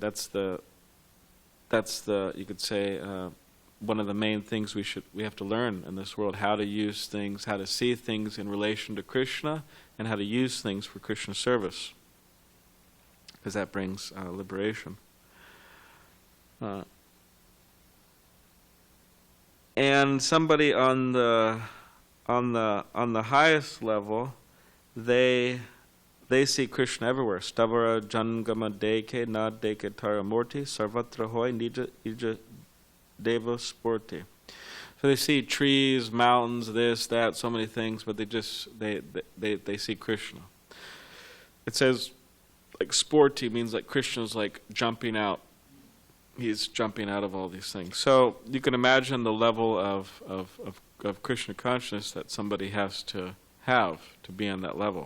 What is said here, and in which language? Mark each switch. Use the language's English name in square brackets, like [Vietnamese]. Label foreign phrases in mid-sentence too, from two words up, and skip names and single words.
[English] That's the you could say one of the main things we have to learn in this world: how to use things, how to see things in relation to Krishna, and how to use things for Krishna service, because that brings liberation. And somebody on the highest level, they see Krishna everywhere. [Bangla] স্থাবর জঙ্গম দেখে না দেখে তার মূর্তি সর্বত্র হয় নিজ ইষ্ট দেব স্ফূর্তি. [English] So they see trees, mountains, this, that, so many things, but they see Krishna. It says, like, sporty means like Krishna's like jumping out. He's jumping out of all these things. So you can imagine the level of Krishna consciousness that somebody has to have to be on that level.